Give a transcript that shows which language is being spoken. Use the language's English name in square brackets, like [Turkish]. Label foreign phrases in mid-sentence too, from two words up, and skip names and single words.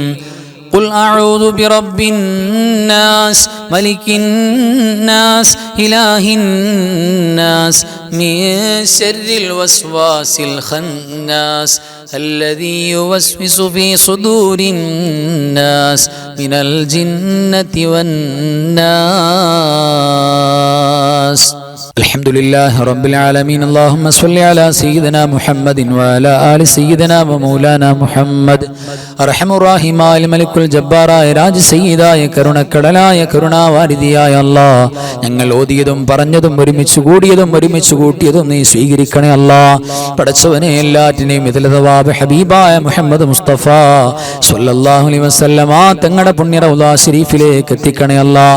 [Arabic] قل أعوذ برب الناس ملك الناس إله الناس من شر الوسواس الخناس الذي يوسوس في صدور الناس من الجنة والناس. الحمد لله رب العالمين. اللهم صل على سيدنا محمد وعلى آل سيدنا ومولانا محمد. [Malayalam] അർഹമു റഹീമായ മലിക്കുൽ ജബ്ബാറായ രാജ സയ്യിദായ കരുണക്കടലായ കരുണാവാരിധിയായ അല്ലാഹ്, ഞങ്ങൾ ഓതിയതും പറഞ്ഞതും ഒരുമിച്ച് കൂടിയതും ഒരുമിച്ച് കൂട്ടിയതും നീ സ്വീകരിക്കണേ അല്ലാഹ്. പടച്ചവനെ, എല്ലാറ്റിനെയും ഇതിലതവാബ് ഹബീബായ മുഹമ്മദ് മുസ്തഫ [Arabic] صلى الله عليه وسلم [Malayalam] തങ്ങളുടെ പുണ്യ റൗള ശരീഫിലേക്ക് എത്തിക്കണേ അല്ലാഹ്.